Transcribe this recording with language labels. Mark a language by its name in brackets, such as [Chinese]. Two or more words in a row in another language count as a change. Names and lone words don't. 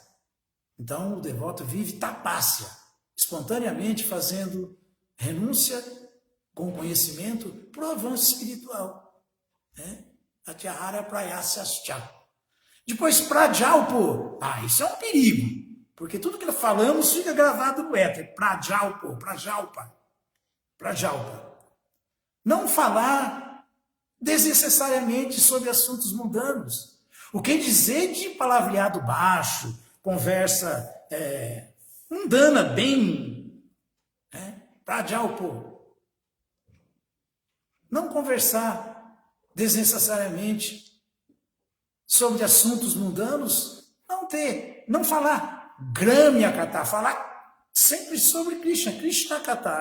[Portuguese] Então o devoto vive tapasya, espontaneamente fazendo renúncia com conhecimento para o avanço espiritual. [Sanskrit] अत्याहार प्रयासश्च. [Portuguese] Depois, prajalpo. Isso é um perigo, porque tudo que falamos fica gravado no éter. Prajalpo, prajalpa. Prajalpa. Não falar desnecessariamente sobre assuntos mundanos. O que dizer de palavreado baixo, conversa mundana, bem... Prajalpo. Não conversar desnecessariamente sobre assuntos mundanos, não falar [Sanskrit] gramya kata, [Portuguese] falar sempre sobre Krishna, [Sanskrit] Krishna kata.